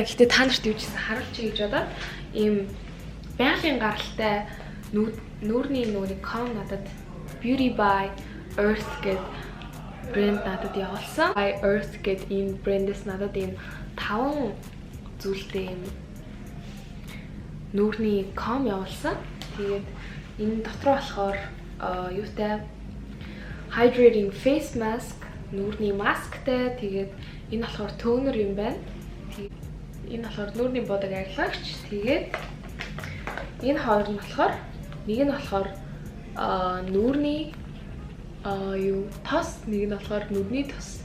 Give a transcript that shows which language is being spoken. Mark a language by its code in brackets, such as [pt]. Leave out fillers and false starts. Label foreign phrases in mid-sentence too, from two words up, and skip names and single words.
[mn] Гэхдээ та нарт юу ч гэсэн харуулчих гэж бодоод ийм байгалийн гаралтай нүүрний нүрийн ком надад Beauty by Earth гэдэг брэнд надад явуулсан. By Earth гэдэг энэ брэндээс надад ийм 5 зүйлтэй ийм нүүрний ком явуулсан. Тэгээд энэ дотор болохоор юутай [en] hydrating face mask, [mn] нүүрний масктай. Тэгээд энэ болохоор тонер юм байна. Энэ болохоор нүүрний бодог арилгагч. Тэгээд энэ хоёр нь болохоор нэг нь болохоор нүүрний юу тос, нэг нь болохоор нүдний тос.